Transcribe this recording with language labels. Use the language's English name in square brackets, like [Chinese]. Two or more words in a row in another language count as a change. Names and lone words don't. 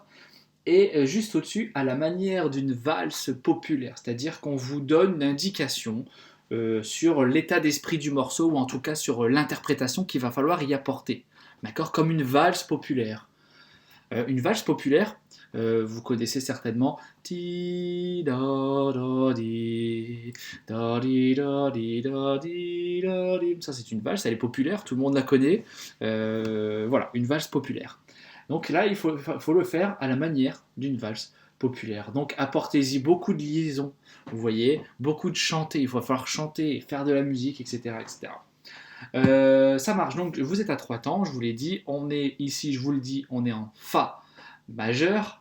[French] Et juste au-dessus, à la manière d'une valse populaire, c'est-à-dire qu'on vous donne une indication sur l'état d'esprit du morceau, ou en tout cas sur l'interprétation qu'il va falloir y apporter. D'accord. Comme une valse populaire. Une valse populaire, vous connaissez certainement. Ti da da di da di da di da di da di. Ça, c'est une valse, elle est populaire, tout le monde la connaît. Voilà, une valse populaire. Donc là, il faut le faire à la manière d'une valse populaire. Donc apportez-y beaucoup de liaisons, vous voyez, beaucoup de chanter. Il va falloir chanter, faire de la musique, etc., etc. Ça marche, donc vous êtes à 3 temps, je vous l'ai dit, on est ici, je vous le dis, on est en Fa majeur.